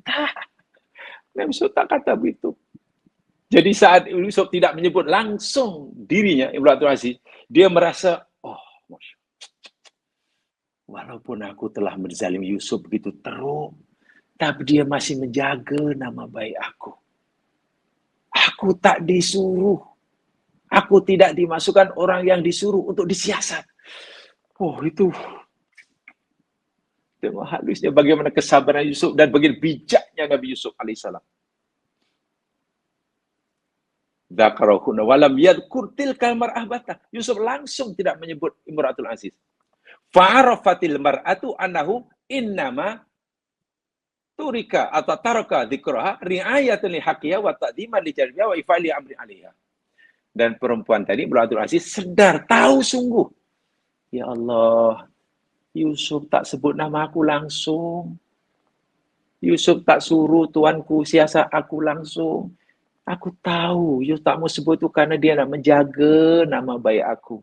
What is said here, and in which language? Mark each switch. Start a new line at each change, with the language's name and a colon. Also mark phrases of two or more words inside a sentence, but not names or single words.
Malay: Nabi Yusuf tak kata begitu. Jadi saat Yusuf tidak menyebut langsung dirinya, Imra'atul Aziz, dia merasa, walaupun aku telah menzalimi Yusuf begitu teruk, tapi dia masih menjaga nama baik aku. Aku tak disuruh. Aku tidak dimasukkan orang yang disuruh untuk disiasat. Itu tengok halusnya bagaimana kesabaran Yusuf dan bagaimana bijaknya Nabi Yusuf alaihissalam.
Arabic: ذكرهن ولم يذكر تلك المرأة بتة.
Malay: Yusuf langsung tidak menyebut Imra'atul Aziz.
Arabic: فعرفت المرأة أنه إنما ترك
Malay: atau
Arabic: ترك ذكرها رعاية لحقها وتقديما لجربها وإفالي أمري عليها.
Malay: Dan perempuan tadi Imra'atul Aziz sadar, tahu sungguh. Ya Allah, Yusuf tak sebut nama aku langsung. Yusuf tak suruh tuanku siasat aku langsung. Aku tahu Yusuf tak mau sebut itu karena dia nak menjaga nama baik aku.